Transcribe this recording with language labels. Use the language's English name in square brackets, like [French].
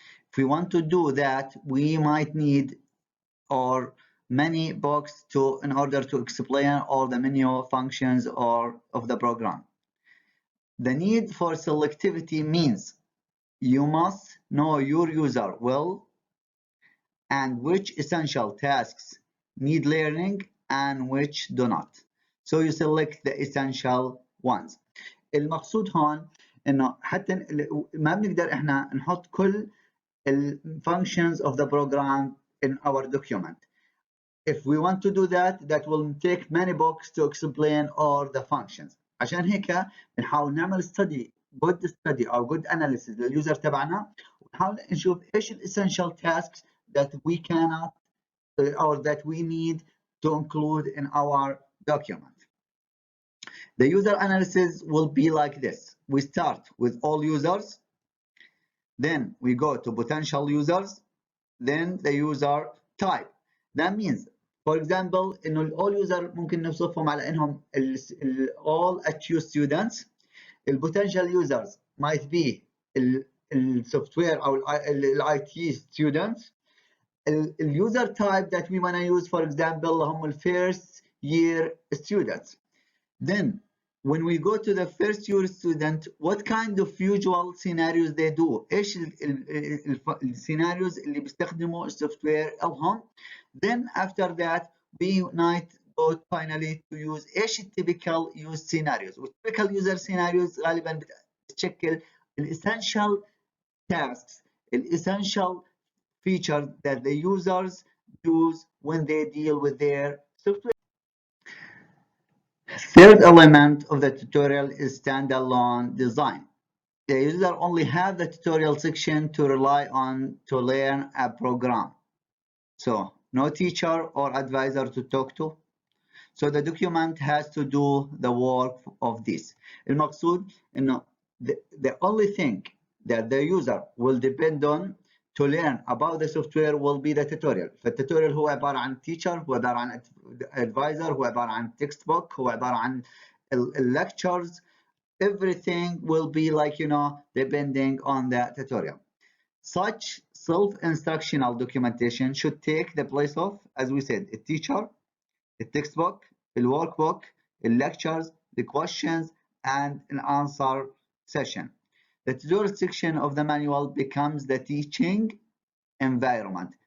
[English] If we want to do that, we might need or many books in order to explain all the menu functions of the program. The need for selectivity means you must know your user well and which essential tasks need learning and which do not. So you select the essential ones. [Arabic] المقصود هون انه حتى ما بنقدر احنا نحط كل [English] functions of the program in our document. If we want to do that, that will take many books to explain all the functions. [Arabic] عشان هيك بنحاول نعمل [English] good study or good analysis [Arabic] لليوزر تبعنا ونحاول نشوف ايش [English] essential tasks that we cannot or that we need to include in our document. The user analysis will be like this. We start with all users, then we go to potential users, then the user type. That means, for example, إنه all user [Arabic] ممكن نوصفهم على إنهم [English] all HU students. Potential users might be software or IT students. User type that we want to use, for example, هم first year students. Then when we go to the first year student, what kind of usual scenarios they do? [Arabic] ايش السيناريوز اللي بيستخدموا السوفتوير لهم. [English] Then after that we might go finally to use ايش typical use scenarios. typical user scenarios [Arabic] غالبا بتشكل [English] essential tasks, essential features that the users use when they deal with their software. Third element of the tutorial is standalone design. The user only have the tutorial section to rely on to learn a program. So no teacher or advisor to talk to. So the document has to do the work of this. [Arabic] المقصود إنه [English] the only thing that the user will depend on to learn about the software will be the tutorial. [Arabic] فالتوتوريال هو عبارة عن teacher، هو عبارة عن advisor، هو عبارة عن textbook، هو عبارة عن lectures. [English] Everything will be like, depending on the tutorial. Such self-instructional documentation should take the place of, as we said, a teacher, a textbook, a workbook, a lectures, the questions, and an answer session. The tutorial section of the manual becomes the teaching environment.